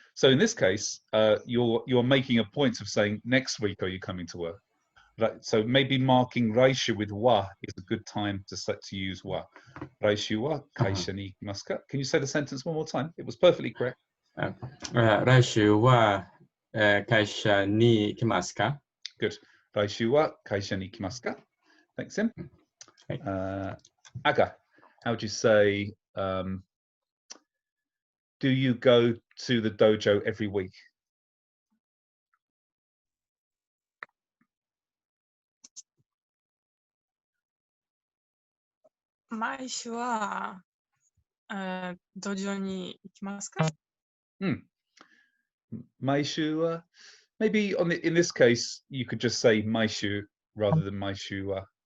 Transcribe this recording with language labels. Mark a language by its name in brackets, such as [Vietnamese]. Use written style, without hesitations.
[English] So in this case, you're making a point of saying next week are you coming to work? Right. So maybe marking raishu with wa is a good time to use wa. [Japanese] Raishu wa kaisha ni ikimasu ka? [English] Can you say the sentence one more time? It was perfectly correct. [Japanese] 来週は、会社に来ますか? [English] Good. [Japanese] 来週は会社に来ますか? [English] Thanks, Sim. Aga, how would you say, do you go to the dojo every week? [Japanese] 毎週は、道場に行きますか? Maishu wa. [English] Maybe in this case, you could just say maishu rather than maishu wa.